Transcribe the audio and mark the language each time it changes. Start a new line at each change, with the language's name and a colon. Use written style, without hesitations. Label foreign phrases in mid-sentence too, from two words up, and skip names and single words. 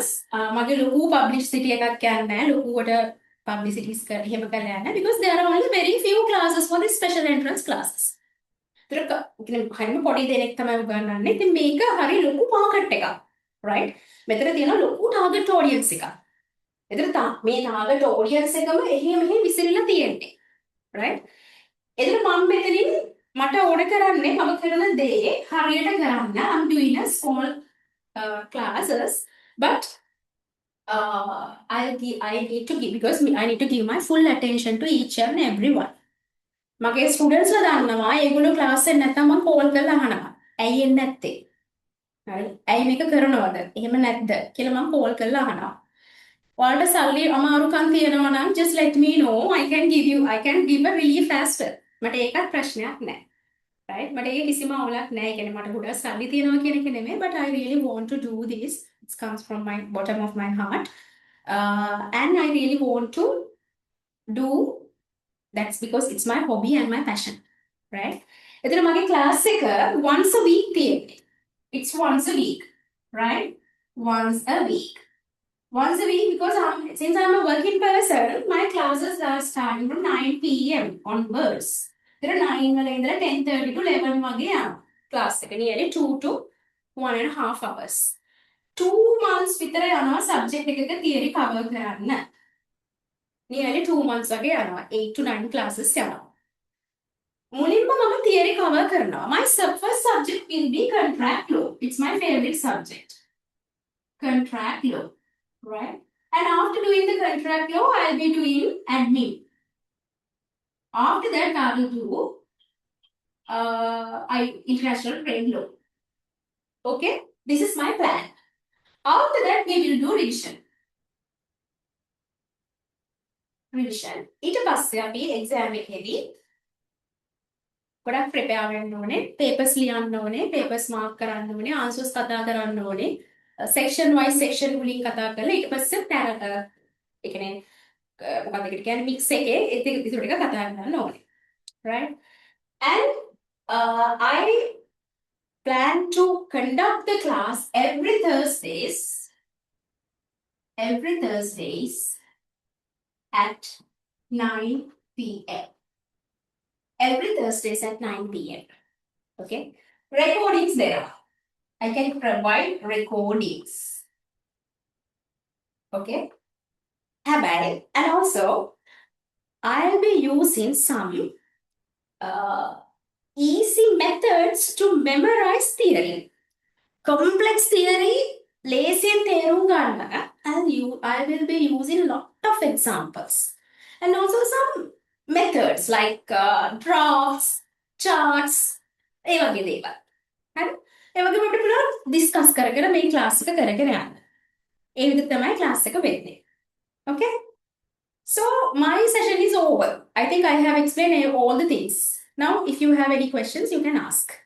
Sinhala: මගේ ලොකු publicity එකක් යන්නේ නැහැ. ලොකුවට publicities එහෙම කරලා යන්නේ
English: because there are only very few classes for the special entrance classes.
Sinhala: හරිම පොඩි දෙනෙක් තමයි උගන්වන්නේ. ඉතින් මේක හරි ලොකු මාකට් එකක්. right? මෙතන තියෙන ලොකු
English: target audience
Sinhala: එකක්. එතන මේ
English: target audience
Sinhala: එකම එහෙ මෙහෙ විසිරලා තියෙන්නේ. right? එතන මම මෙතනින් මට ඕන කරන්නේ මම කරන දේ හරියට කරන්න.
English: I'm doing a small classes but I need to give because I need to give my full attention to each and everyone.
Sinhala: මගේ ස්ටුඩන්ට්ස් ලා දන්නවා ඒගොල්ලෝ ක්ලාස් එක නැත්තම් මම කෝල් කරලා අහනවා. ඇයි එන්නේ නැත්තේ? හරි. ඇයි මේක කරනවද? එහෙම නැද්ද කියලා මම කෝල් කරලා අහනවා. ඔයාලට සල්ලි අමාරුකම් තියෙනවා නම්
English: just let me know. I can give a relief faster.
Sinhala: මට ඒකත් ප්‍රශ්නයක් නැහැ. right? මට ඒක කිසිම අවුලක් නැහැ. ඒ කියන්නේ මට ගොඩක් සල්ලි තියෙනවා කියන එක නෙමෙයි
English: but I really want to do this. It comes from my bottom of my heart. And I really want to do. That's because it's my hobby and my passion, right?
Sinhala: එතන මගේ class එක
English: once a week
Sinhala: තියෙන්නේ.
English: It's once a week, right? Once a week. Once a week, because since I'm a working person, my classes are starting from 9 p.m. onwards. There are 9 වල 10:30 to 11 වගේ යනවා. Class එක nearly 2 to 1.5 hours.
Sinhala: 2 months විතර යනවා subject එකක
English: theory cover
Sinhala: කරන්න.
English: Nearly 2 months
Sinhala: වගේ යනවා. 8 to 9 classes යනවා. මුලින්ම මම
English: theory cover
Sinhala: කරනවා.
English: My first subject will be contract law. It's my favorite subject. Contract law, right? And after doing the contract law, I'll be doing admin. After that, I will do international trade law. Okay, this is my plan. After that, we will do revision.
Sinhala: ඊට පස්සේ අපි exam එකේදී ගොඩක් prepare වෙන්න ඕනේ, papers ලියන්න ඕනේ,
English: papers mark
Sinhala: කරන්න ඕනේ, answers කතා කරන්න ඕනේ,
English: section wise section
Sinhala: වලින් කතා කරලා ඊට පස්සේ ඒ කියන්නේ මොකක්ද ඒකට කියන්නේ mix එකේ ඉතුරු ටික කතා කරන්න ඕනේ.
English: Right? And I plan to conduct the class every Thursdays at 9 p.m. Every Thursdays at 9 p.m. Okay? Recordings there are. I can provide recordings. Okay? And also, I'll be using some easy methods to memorize theory. Complex theory,
Sinhala: ලේසියෙන් තේරුම් ගන්න
English: I will be using a lot of examples. And also some methods like drafts, charts,
Sinhala: ඒ වගේ දේවල්. හරි? ඒ වගේම අපිට පුළුවන් discuss කරගෙන මේ class එක කරගෙන යන්න. ඒ විදිහට තමයි class එක වෙන්නේ.
English: Okay? So my session is over. I think I have explained all the things. Now, if you have any questions, you can ask.